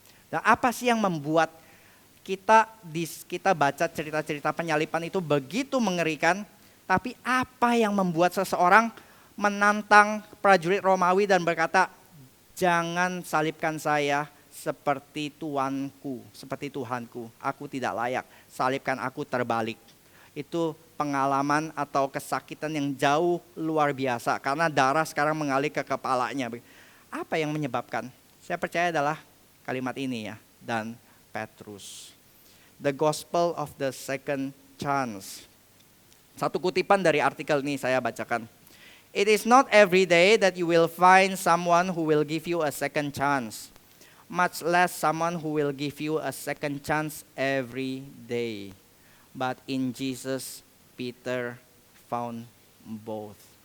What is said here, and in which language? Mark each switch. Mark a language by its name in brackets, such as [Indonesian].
[Indonesian] Dan apa sih yang membuat kita baca cerita-cerita penyalipan itu begitu mengerikan, tapi apa yang membuat seseorang menantang prajurit Romawi dan berkata, jangan salibkan saya seperti Tuanku, seperti Tuhanku, aku tidak layak, salibkan aku terbalik. Itu pengalaman atau kesakitan yang jauh luar biasa, karena darah sekarang mengalir ke kepalanya. Apa yang menyebabkan? Saya percaya adalah kalimat ini ya, dan Petrus. [English] The Gospel of the Second Chance. [Indonesian] Satu kutipan dari artikel ini saya bacakan. [English] It is not every day that you will find someone who will give you a second chance. Much less someone who will give you a second chance every day. But in Jesus, Peter found both.